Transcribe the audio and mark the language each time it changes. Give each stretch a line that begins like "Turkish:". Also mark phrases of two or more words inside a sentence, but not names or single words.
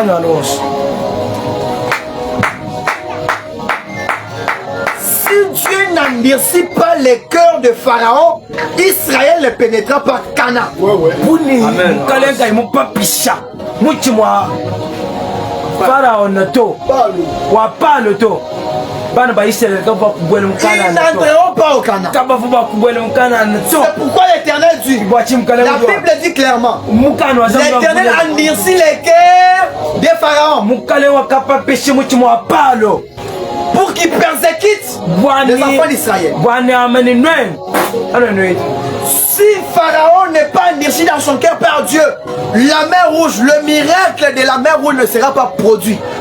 French: Si Dieu n'endurcit pas les cœurs de Pharaon, Israël ne pénétrera pas Canaan.
Luba-Lulua: Pharaon to wa palo to bana ba Israël ka ba kubwele mukana
French: ils n'entreront pas au Canaan.
Luba-Lulua: Ka ba fuba kubwele mukana to.
French: C'est pourquoi l'Éternel dit, la Bible dit clairement, l'Éternel endurcit les cœurs de Pharaon pour qu'il persécute les enfants d'Israël. Si Pharaon n'est pas endurci dans son cœur par Dieu, la mer rouge, le miracle de la mer rouge ne sera pas produit.